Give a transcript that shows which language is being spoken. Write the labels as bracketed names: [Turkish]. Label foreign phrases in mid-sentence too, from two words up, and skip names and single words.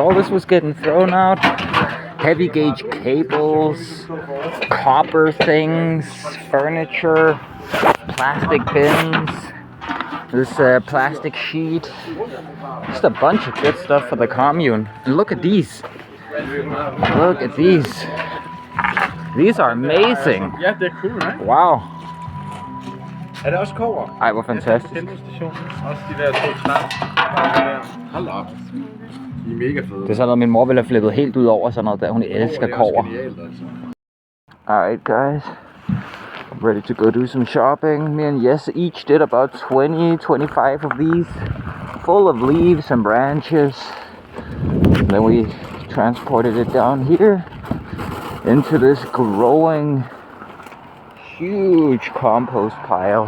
[English] All this was getting thrown out. Heavy gauge cables, copper things, furniture, plastic bins. This plastic sheet, just a bunch of good stuff for the commune. And look at these. Look at these. These are amazing. [Danish] Ja, det er cool, right? Wow. Er det også kobber? Ej, hvor fantastisk. Også de der to træer. Hold op. De er mega fede. Det er sådan noget, min mor ville have flippet helt ud over sådan noget der. Hun elsker kobber. [English] Alright, guys. I'm ready to go do some shopping. Me and Yes each did about 20-25 of these, full of leaves and branches. And then we transported it down here into this growing, huge compost pile.